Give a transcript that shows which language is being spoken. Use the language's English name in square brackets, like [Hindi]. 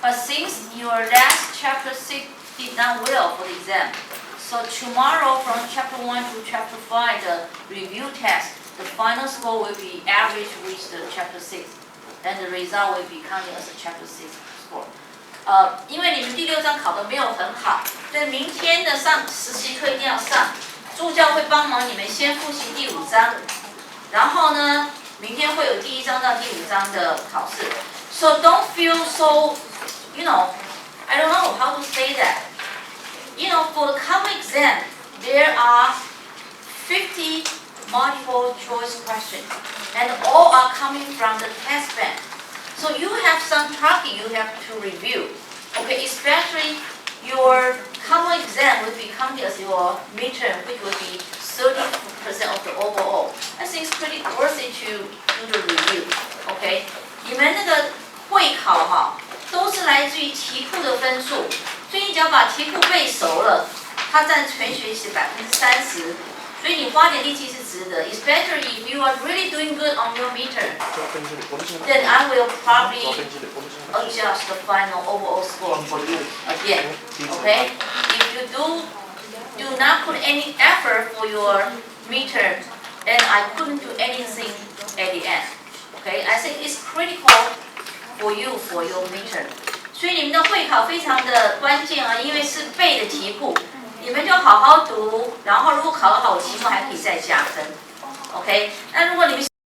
[English] But since your last chapter 6 did not well for the exam, so tomorrow from chapter 1 to chapter 5, the review test, the final score will be average with the chapter 6, and the result will be counted as a chapter 6 score. [Chinese] 因为你们第6章考得没有很好，所以明天天的实习课一定要上，助教会帮忙你们先复习第5章，然后呢，明天会有第1章到第5章的考试。 [English] So don't feel so, you know, I don't know how to say that. You know, for the common exam, there are 50 multiple choice questions, and all are coming from the test bank. So you have some target you have to review. Okay, especially your common exam will be counted as your midterm, which will be 30% of the overall. I think it's pretty worth it to do the review. [Chinese] Okay, 你们那个会考哈，都是来自于题库的分数，所以你只要把题库背熟了，它占全学习30%，所以你花点力气是值得。 [English] Especially if you are really doing good on your midterm, then I will probably adjust the final overall score for you again. Okay? If you do not put any effort for your midterm, then I couldn't do anything at the end. Okay? I think it's critical for you for your midterm. [Chinese] 所以你们的会考非常的关键啊，因为是背的题库，你们就好好读，然后如果考得好，我期末还可以再加分。OK？那如果你们